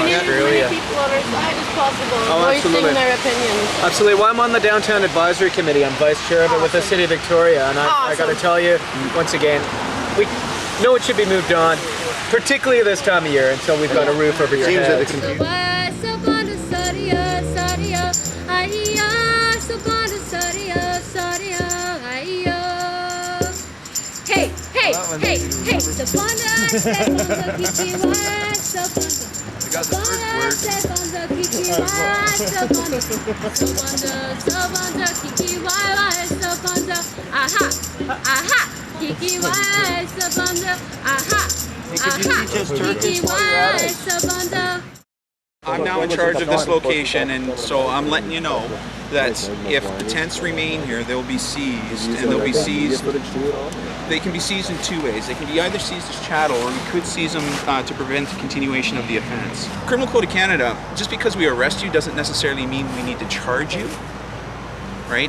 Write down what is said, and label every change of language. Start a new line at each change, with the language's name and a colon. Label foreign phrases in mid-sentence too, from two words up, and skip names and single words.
English: We need as many Australia. people on our side as possible, Oh, voicing absolutely. their opinions. Absolutely. Well, I'm on the Downtown Advisory Committee. I'm vice chair of it with the City of Victoria, and I got to tell you, once again, we know it should be moved on, particularly this time of year until we've got a roof over your head. Hey, hey, hey, hey, Sabanda, Sabanda, Kiki, aha, aha, Kiki, Sabanda, aha, aha, Kiki, Sabanda. I'm now in charge of this location, and so I'm letting you know that if the tents remain here, they'll be seized, and they'll be seized. They can be seized in 2 ways. They can be either seized as chattel, or we could seize them to prevent the continuation of the offense. Criminal Code of Canada, just because we arrest you doesn't necessarily mean we need to charge you, right?